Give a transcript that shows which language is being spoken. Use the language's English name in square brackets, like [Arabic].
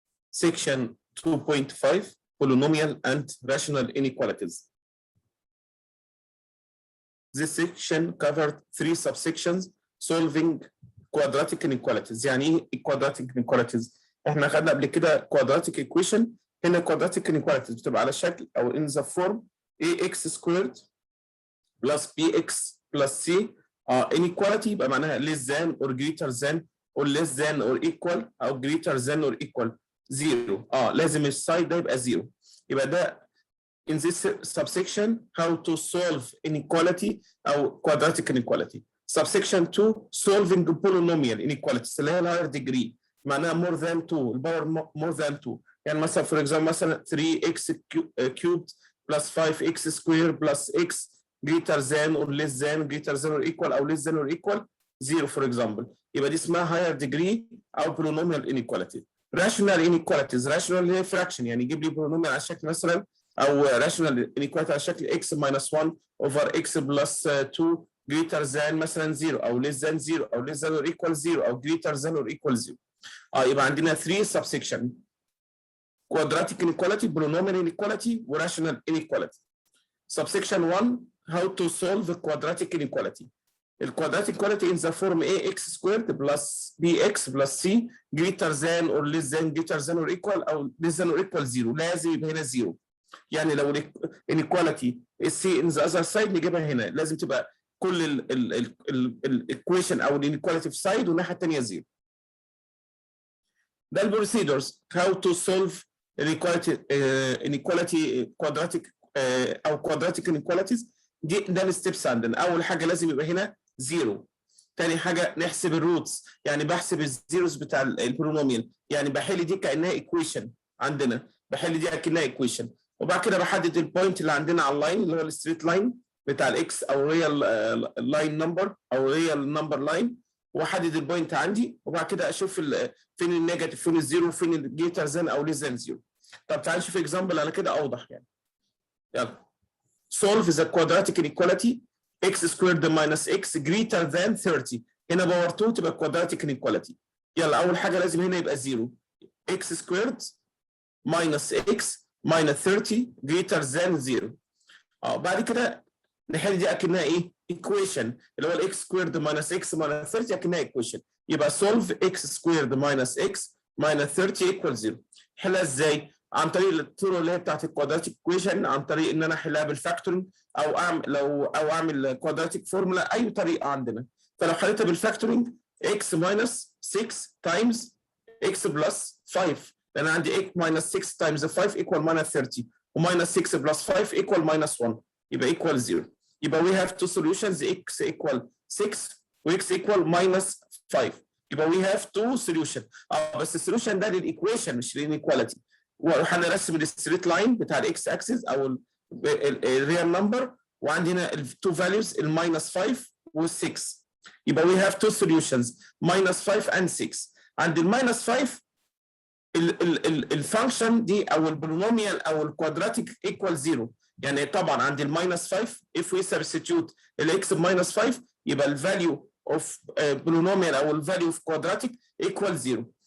[English] section 2.5 polynomial and rational inequalities. This section covered 3 subsections solving quadratic inequalities. [Arabic] يعني ايه quadratic inequalities؟ احنا خدنا قبل كده quadratic equation. هنا [English] quadratic inequalities [Arabic] بتبقى على شكل او [English] in the form ax squared plus bx plus c. inequality [Arabic] يبقى معناها [English] less than or greater than or less than or equal او greater than or equal 0. [Arabic] لازم السايد ده يبقى 0. يبقى ده [English] in this subsection how to solve inequality او quadratic inequality. Subsection 2 solving polynomial inequalities [Arabic] اللي هي [English] higher degree [Arabic] معناها [English] more than 2 الباور more than 2. [Arabic] يعني مثلا [English] for example مثلا 3x cubed plus 5x squared plus x greater than or less than greater than or equal او less than or equal 0 for example. [Arabic] يبقى دي اسمها higher degree او polynomial inequality. [English] rational inequalities rational [Arabic] اللي هي [English] fraction [Arabic] يعني يجيب لي [English] polynomial [Arabic] على شكل مثلا او [English] rational inequality على شكل x minus 1 over x plus 2 greater than مثلا 0 او less than 0 او less than or equal 0 او greater than or equal 0. [Arabic] يبقى عندنا [English] 3 subsection quadratic inequality polynomial inequality rational inequality. Subsection 1 how to solve the quadratic inequality. The quadratic inequality in the form ax squared plus bx plus c greater than or less than greater than or equal او less than or equal 0. [Arabic] لازم يبقى هنا 0. يعني لو inequality c [English] in the other side [Arabic] نجيبها هنا لازم تبقى كل الايكويشن او الانيكواليتي في سايد والناحيه الثانيه 0. ده البروسيدورز [English] how to solve inequality quadratic او quadratic inequalities. [Arabic] ده الستبس عندنا. اول حاجه لازم يبقى هنا 0. ثاني حاجه نحسب الروتس يعني بحسب الزيروز بتاع البولينوميال يعني بحل دي كانها ايكويشن عندنا بحل دي كانها ايكويشن. وبعد كده بحدد البوينت اللي عندنا على اللاين اللي هو الستريت لاين بتاع الاكس او ريال لاين نمبر او ريال نمبر لاين واحدد البوينت عندي. وبعد كده اشوف فين النيجاتيف فين الزيرو فين الجريتر ذان او ليس ذان 0. طب تعال نشوف اكزامبل على كده اوضح يعني. يلا [English] solve the quadratic inequality x squared minus x greater than 30. [Arabic] هنا باور 2 تبقى quadratic inequality. يلا اول حاجه لازم هنا يبقى [English] 0 x squared minus x minus 30 greater than 0. [Arabic] بعد كده نحل دي اكنها ايه؟ equation اللي هو الاكس سكويرد ماينس اكس ماينس 30 اكنها equation. يبقى [English] solve x squared minus x minus 30 equal 0. [Arabic] نحلها ازاي؟ عن طريق الطرق اللي هي بتاعت الكوادراتيك equation عن طريق ان انا احلها بالفاكتورنج او اعمل كوادراتيك فورمولا اي طريقه عندنا. فلو حليتها بالفاكتورنج [English] x minus 6 times x plus 5 [Arabic] لان عندي [English] x minus 6 times 5 equal minus 30 وminus 6 plus 5 equal minus 1 يبقى equal 0. [Arabic] يبقى [English] we have two solutions x equal 6 و x equal minus 5. يبقى we have two solutions. [Arabic] بس السوليوشن ده للايكويشن مش للانيكواليتي. وهنرسم الستريت لاين بتاع الاكس اكسس او الريال نمبر وعندي هنا التو فاليوز الماينس 5 وال6. يبقى [English] we have two solutions minus 5 and 6. [Arabic] عند الماينس 5 الفانكشن دي او البولينوميال او الكوادراتيك equal 0. يعني طبعا عند الماينس 5 [English] if we substitute [Arabic] الاكس بماينس 5 يبقى الفاليو اوف بولينوميال او الفاليو اوف كوادراتيك equal 0.